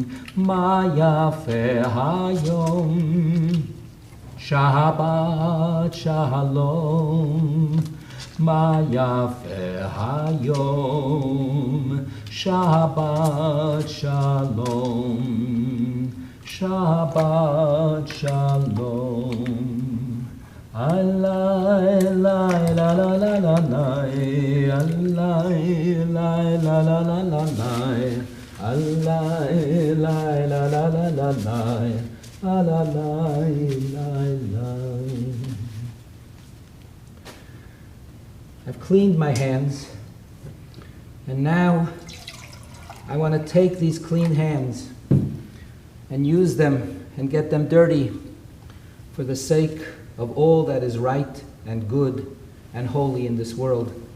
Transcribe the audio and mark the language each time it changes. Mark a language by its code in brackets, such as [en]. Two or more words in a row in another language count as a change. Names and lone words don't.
[he] מה יפה היום, שבת שלום. מה יפה היום, שבת שלום, שבת שלום. Alay, lay, la la la la lay, alay, lay, la la la la lay, alay, lay, la la la la lay, alay, lay, lay. [en] I've cleaned my hands, and now I want to take these clean hands and use them and get them dirty for the sake of all that is right and good and holy in this world.